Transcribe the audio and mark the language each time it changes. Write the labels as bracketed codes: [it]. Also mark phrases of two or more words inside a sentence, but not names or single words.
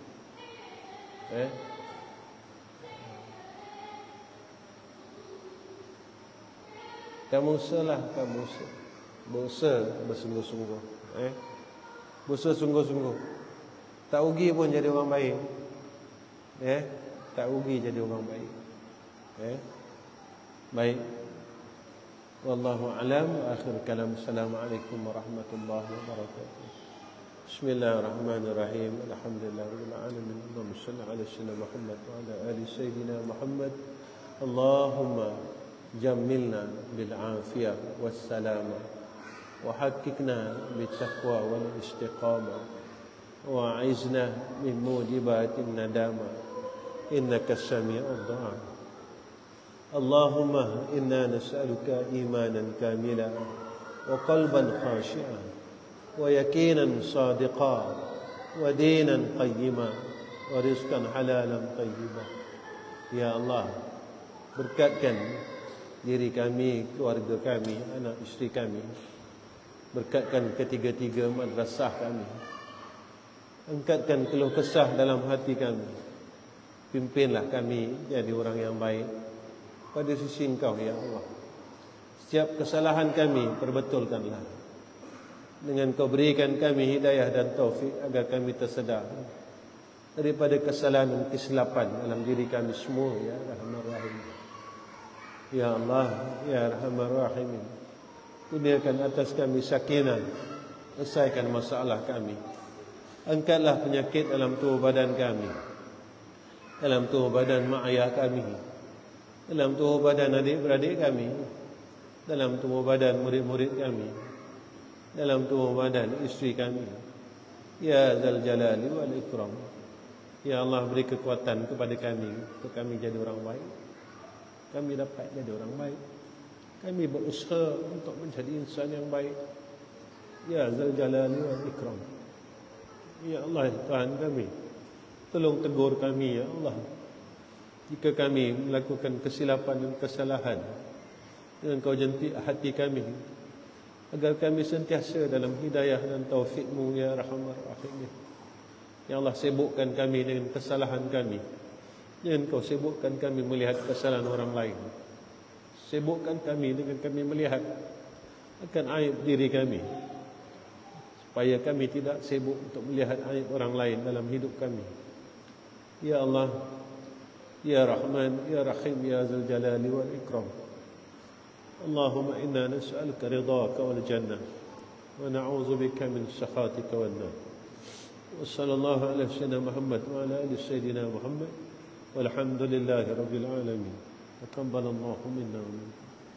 [ms] Kamu usahalah, kamu usaha. Berusaha bersungguh-sungguh. Berusaha sungguh-sungguh. Tak rugi pun jadi orang baik. Tak rugi jadi orang baik. Baik. [ar] والله أعلم. آخر الكلام. السلام عليكم ورحمة الله وبركاته. بسم الله الرحمن الرحيم. الحمد لله رب العالمين. اللهم صل على سيدنا محمد وعلى آل سيدنا محمد. اللهم جملنا بالعافية والسلامة وحققنا بالتقوى والاستقامة وأعذنا من موجبات الندامة إنك سميع الدعاء. اللهم إنا نسألك إيمانا كاملا وقلبا خاشعا ويقينا صادقا ودينا قيما ورزقا حلالا طيبا. يا الله, [ms] berkatkan diri kami, keluarga kami, anak isteri kami. Berkatkan ketiga-tiga madrasah kami. Angkatkan keluh kesah dalam hati kami. Pimpinlah kami jadi orang yang baik pada sisi Engkau, [ar] يا الله. [ms] Setiap kesalahan kami perbetulkanlah. Dengan Kau berikan kami hidayah dan taufik agar kami tersedar daripada kesalahan dan kesilapan dalam diri kami semua, [ar] يا رحمن رحيم. يا الله، يا أرحم الراحمين, [ms] kurniakan atas kami sakinah, selesaikan masalah kami. Angkatlah penyakit dalam tubuh badan kami, dalam tubuh badan mak ayah kami, dalam tubuh badan adik-beradik kami, dalam tubuh badan murid-murid kami, dalam tubuh badan isteri kami. [ar] يا ذا الجلال والإكرام. يا الله, [ms] beri kekuatan kepada kami untuk kami jadi orang baik. Kami dapat jadi orang baik. Kami berusaha untuk menjadi insan yang baik. [ar] يا ذا الجلال والإكرام. يا الله, [ms] Tuhan kami, tolong tegur kami, [ar] يا الله, [ms] jika kami melakukan kesilapan dan kesalahan. Dengan Kau jentik hati kami, agar kami sentiasa dalam hidayah dan taufik-Mu, [ar] يا رحمن رحيم. يا الله, [ms] sibukkan kami dengan kesalahan kami. Jangan Kau sibukkan kami melihat kesalahan orang lain. Sibukkan kami dengan kami melihat akan aib diri kami, supaya kami tidak sibuk untuk melihat aib orang lain dalam hidup kami. [ar] يا الله، يا رحمن، يا رحيم، يا ذا الجلال والإكرام. اللهم إنا نسألك رضاك والجنة ونعوذ بك من سخطك والنار. وصلى الله على سيدنا محمد وعلى آل سيدنا محمد. والحمد لله رب العالمين. تقبل الله منا ومنكم.